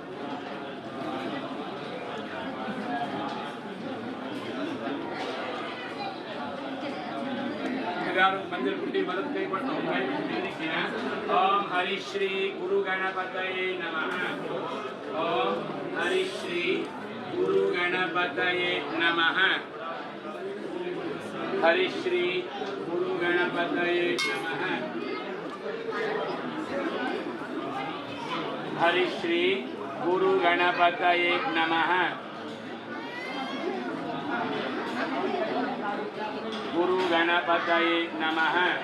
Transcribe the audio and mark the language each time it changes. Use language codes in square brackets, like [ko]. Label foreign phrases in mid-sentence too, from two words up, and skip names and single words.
[ta] எல்லாரும் மஞ்சள் குட்டி மரத்து கை பட்டோ கை பிடிக்க. [sa] ॐ हरि श्री गुरु गणपतये नमः. ॐ हरि श्री गुरु गणपतये नमः. हरि श्री गुरु गणपतये नमः. हरि श्री गुरु गणपतये नमः. गुरु गणपतये नमः.